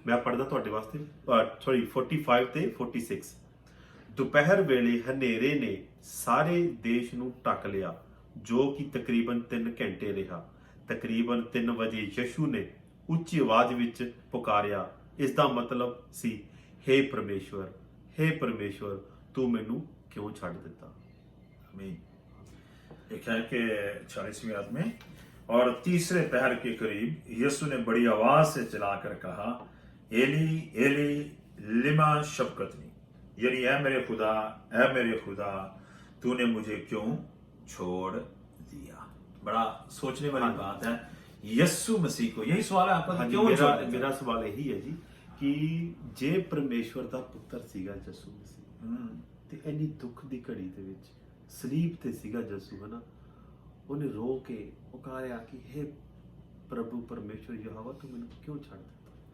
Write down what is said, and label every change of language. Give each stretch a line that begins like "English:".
Punjabi: ਮੈਂ ਪੜਦਾ ਤੁਹਾਡੇ ਵਾਸਤੇ, 45 ਤੇ 46। ਦੁਪਹਿਰ ਵੇਲੇ ਹਨੇਰੇ ਨੇ ਸਾਰੇ ਦੇਸ਼ ਨੂੰ ਢੱਕ ਲਿਆ, ਜੋ ਕਿ ਤਕਰੀਬਨ 3 ਘੰਟੇ ਰਿਹਾ। ਤਕਰੀਬਨ 3 ਵਜੇ ਯਸ਼ੂ ਨੇ ਉੱਚੀ ਆਵਾਜ਼ ਵਿੱਚ ਪੁਕਾਰਿਆ। ਇਸ ਦਾ ਮਤਲਬ ਸੀ, हे परमेश्वर, हे परमेश्वर, तू मैनू क्यों छड़ दिता।
Hindi: लिखा है कि 40वीं आयत में, और तीसरे पहर के करीब यीशु ने बड़ी आवाज से चिल्लाकर कहा, एली एली लिमा शबक्तनी, यानी ऐ मेरे खुदा तूने मुझे क्यों छोड़ दिया। बड़ा सोचने वाली बात है। यीशु मसीह को यही सवाल है आपका, क्यों छोड़ दिया? मेरा सवाल यही है जी कि
Punjabi: जे परमेश्वर ਦਾ ਪੁੱਤਰ ਸੀਗਾ ਯਿਸੂ ਮਸੀਹ ਤੇ ਇੰਨੀ ਦੁੱਖ ਦੀ ਘੜੀ ਦੇ ਵਿੱਚ ਸਲੀਬ ਤੇ ਸੀਗਾ ਯਿਸੂ, ਹਨਾ, ਉਹਨੇ ਰੋ ਕੇ ਪੁਕਾਰਿਆ ਕਿ हे ਪ੍ਰਭੂ ਪਰਮੇਸ਼ਵਰ ਯਹੋਵਾ ਤੂੰ ਮੈਨੂੰ ਕਿਉਂ ਛੱਡ ਦਿੱਤਾ।